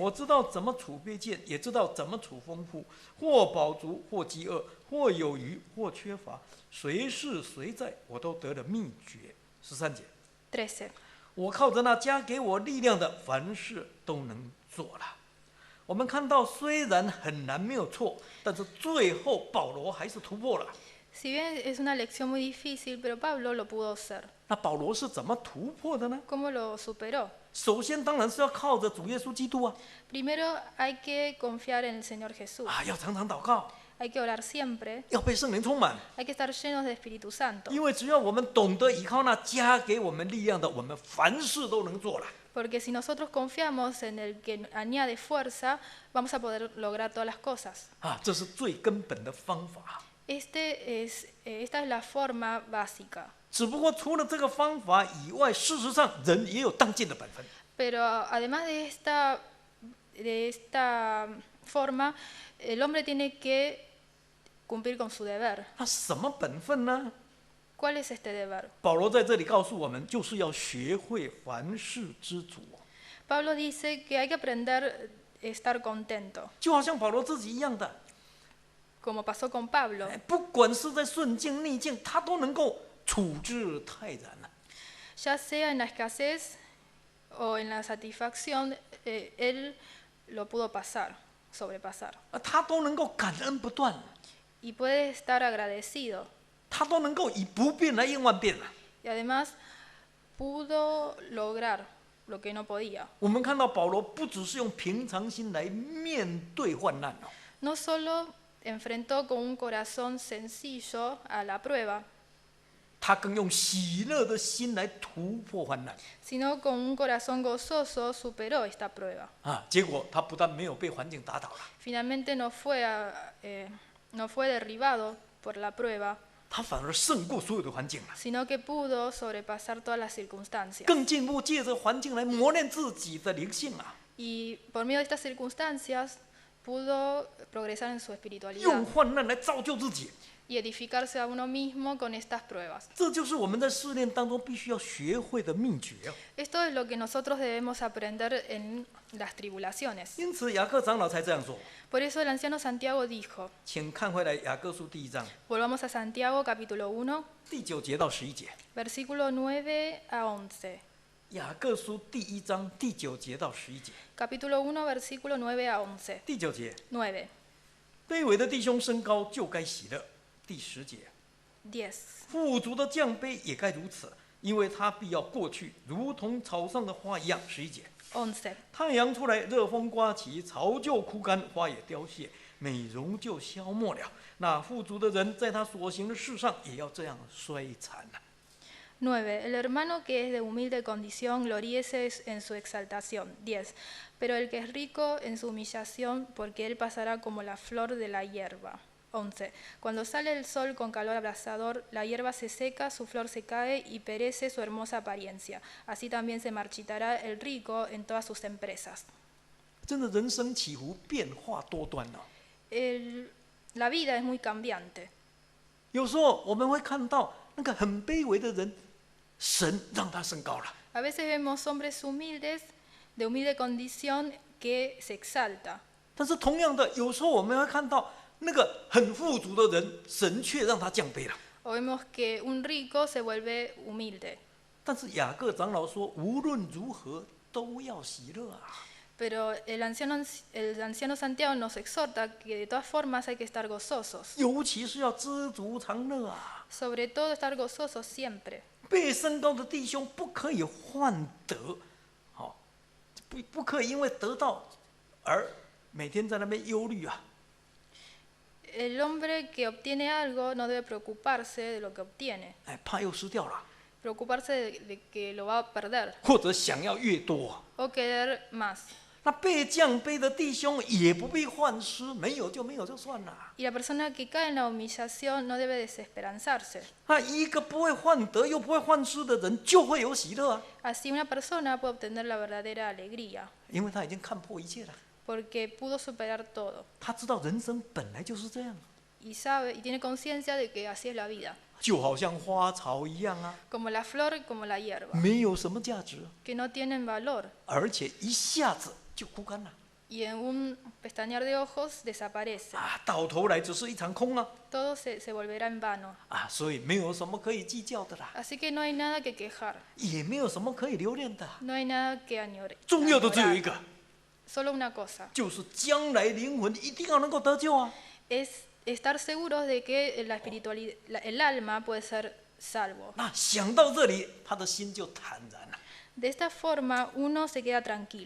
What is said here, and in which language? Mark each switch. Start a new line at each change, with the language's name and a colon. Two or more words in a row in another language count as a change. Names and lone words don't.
Chinese: 我知道怎么处卑贱，也知道怎么处丰富，或饱足，或饥饿，或有余，或缺乏，随是随在，我都得了秘诀。13节，
Spanish: 13.
Chinese: 我靠着那加给我力量的，凡事都能做了。我们看到，虽然很难没有错，但是最后保罗还是突破了。
Spanish: Si bien es una lección muy difícil, pero Pablo lo pudo hacer.
Chinese: 那保罗是怎么突破的呢？
Spanish: ¿Cómo lo superó?
Chinese: 首先当然是要靠着主耶稣基督啊，
Spanish: Primero hay que confiar en el Señor Jesús.
Chinese: 要常常祷告，
Spanish: Hay que orar siempre.
Chinese: 要被圣灵充满。
Spanish: Hay que estar llenos de Espíritu Santo.
Chinese: 因为只要我们懂得依靠那加给我们力量的，我们凡事都能做了。
Spanish: Porque si nosotros confiamos en el que añade fuerza, vamos a poder lograr todas las cosas.
Chinese: 这是最根本的方法。
Spanish: Esta es la forma básica.
Chinese: 只不过除了这个方法以外，事实上人也有当尽的本分。
Spanish: Pero además de esta forma, el hombre tiene que cumplir con su deber.
Chinese: 那什么本分呢？
Spanish: ¿Cuál es este deber?
Chinese: 保罗在这里告诉我们，就是要学会凡事知足。
Spanish: Pablo dice que hay que aprender a estar contento,
Chinese: 就好像保罗自己一样的，
Spanish: como pasó con Pablo.
Chinese: 不管是在顺境逆境，他都能够处之泰然了。
Spanish: Ya sea en la escasez o en la satisfacción, él lo pudo sobrepasar.
Chinese: 他都能够感恩不断，
Spanish: Y puede estar agradecido.
Chinese: 他都能够以不变来应万变了。
Spanish: Y además pudo lograr lo que no podía.
Chinese: 我们看到保罗不只是用平常心来面对患难哦，
Spanish: no solo enfrentó con un corazón sencillo a la prueba,
Chinese: 他更用喜乐的心来突破患难
Spanish: sino con un corazón gozoso superó esta prueba.
Chinese: 啊！结果他不但没有被环境打倒了，
Spanish: Finalmente no fue derribado por la prueba,
Chinese: 他反而胜过所有的环境了。
Spanish: sino que pudo sobrepasar todas las circunstancias.
Chinese: 更进一步借着环境来磨练自己的灵性啊，
Spanish: Y por medio de estas circunstancias pudo progresar en su
Chinese: 用
Spanish: espiritualidad
Chinese: 患难来造就自己。
Spanish: y edificarse a uno mismo con estas pruebas.
Chinese: 这就是我们在试炼当中必须要学会的秘诀啊。
Spanish: Esto es lo que nosotros debemos aprender en las tribulaciones.
Chinese: 因此雅各长老才这样说。
Spanish: Por eso el anciano Santiago dijo,
Chinese: 请看回来雅各书第1章
Spanish: volvamos a Santiago capítulo 1,
Chinese: 第9节到11节。
Spanish: versículo 9 a 11.
Chinese: 雅各书第1章第9节到11节。
Spanish: Capítulo 1, versículo 9 a 11.
Chinese: 第9节，
Spanish: 9,
Chinese: 卑微的弟兄升高就该喜乐。第10节，
Spanish: 10.
Chinese: 富足的降卑也该如此，因为他必要过去，如同草上的花一样。11节，
Spanish: 11.
Chinese: 太阳出来，热风刮起，草就枯干，花也凋谢，美容就消没了。那富足的人在他所行的事上也要这样衰残了。
Spanish: 9. El hermano que es de humilde condición gloríese en su exaltación. 10. Pero el que es rico en su humillación, porque él pasará como la flor de la hierba. 11. Cuando sale el sol con calor abrasador, la hierba se seca, su flor se cae y perece su hermosa apariencia. Así también se marchitará el rico en todas sus empresas.
Chinese: 真的，人生起伏变化多端哦。
Spanish: La vida es muy cambiante.
Chinese: 有时候我们会看到那个很卑微的人，神让他升高了。
Spanish: A veces vemos hombres humildes, de humilde condición, que se exalta.
Chinese: 但是同样的，有时候我们会看到那个很富足的人，神却让他降卑了。
Spanish: O vemos que un rico se vuelve humilde.
Chinese: 但是雅各长老说，无论如何都要喜乐啊！
Spanish: Pero el anciano Santiago nos exhorta que de todas formas hay que estar gozosos.
Chinese: 尤其是要知足常乐啊！
Spanish: Sobre todo estar gozosos siempre.
Chinese: 被升高的弟兄不可以患得，好，不可以因为得到而每天在那边忧虑啊！
Spanish: El hombre que obtiene algo no debe preocuparse de lo que obtiene,
Chinese: 哎，怕又失掉了，
Spanish: preocuparse de que lo va a perder
Chinese: 或者想要越多。
Spanish: o querer más.
Chinese: 那被降卑的弟兄也不必患失，没有就没有就算了。
Spanish: Y la persona que cae en la humillación no debe desesperanzarse.
Chinese: 那一个不会患得又不会患失的人，就会有喜乐啊，
Spanish: Así una persona puede obtener la verdadera alegría,
Chinese: 因为他已经看破一切了。
Spanish: porque pudo superar todo
Chinese: 他知道人生本来就是这样，
Spanish: y sabe y tiene conciencia de que así es la vida,
Chinese: 就好像花草一样啊，
Spanish: como la flor, como la hierba,
Chinese: 没有什么价值，
Spanish: que no tienen valor
Chinese: 而且一下子就枯干了
Spanish: y en un pestañear de ojos desaparece.
Chinese: 啊，到头来只是一场空啊
Spanish: Todo se volverá en vano.
Chinese: 啊，所以没有什么可以计较的啦，
Spanish: Así que no hay nada que quejar,
Chinese: 也没有什么可以留恋的，
Spanish: no hay nada que
Chinese: 重要的只有一
Spanish: añorar.
Chinese: 个，
Spanish: Solo una cosa,
Chinese: 就是将来灵魂一定要能够得救啊。
Spanish: es estar seguros de que la espiritualidad, el alma puede ser salvo.
Chinese: 那想到这里，他的心就坦然了，
Spanish: De esta forma uno se queda tranquilo,